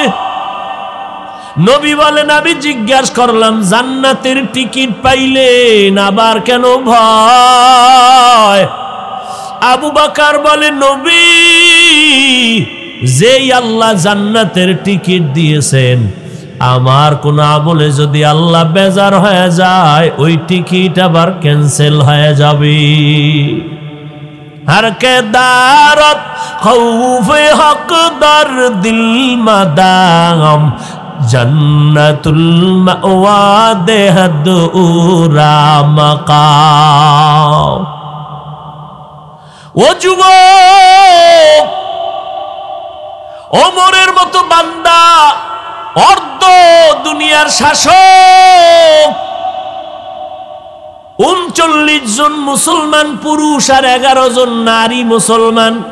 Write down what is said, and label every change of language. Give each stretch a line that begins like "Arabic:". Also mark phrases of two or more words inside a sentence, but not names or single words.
Bangla: নবী বলেন, আমি জিজ্ঞাসা করলাম জান্নাতের টিকিট পাইলেন, আবার কেন ভয়? আবু বকর বলে, নবী যেই আল্লাহ জান্নাতের টিকিট দিয়েছেন, আমার কোন আমলে যদি আল্লাহ বেজার হয়ে যায়, ওই টিকিট আবার ক্যান্সেল হয়ে যাবে।
Persian: هر که دارد خوف حق در دل مدام جنت‌المأوی دهد او را مقام.
Bangla: ও যুবক, ওমরের মতো বান্দা, অর্ধ দুনিয়ার শাসক, 39 জন মুসলমান পুরুষ আর 11 জন নারী মুসলমান।